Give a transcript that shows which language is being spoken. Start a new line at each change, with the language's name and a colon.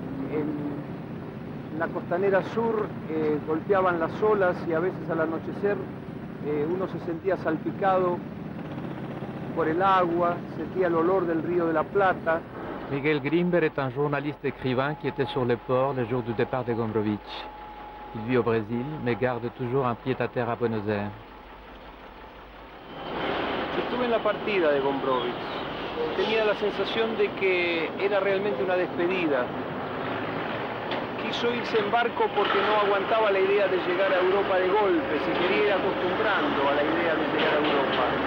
Spanish: En la costanera sur golpeaban las olas y a veces al anochecer uno se sentía salpicado por el agua, sentía el olor del río de la Plata.
French: Miguel Grimberg est un journaliste écrivain qui était sur le port le jour du départ de Gombrowicz. Il vit au Brésil, mais garde toujours un pied-à-terre à Buenos Aires.
Spanish: Estuve en la partida de Gombrowicz. Tenía la sensación de que era realmente una despedida. Quiso irse en barco porque no aguantaba la idea de llegar a Europa de golpe, se quería ir acostumbrando a la idea de llegar a Europa.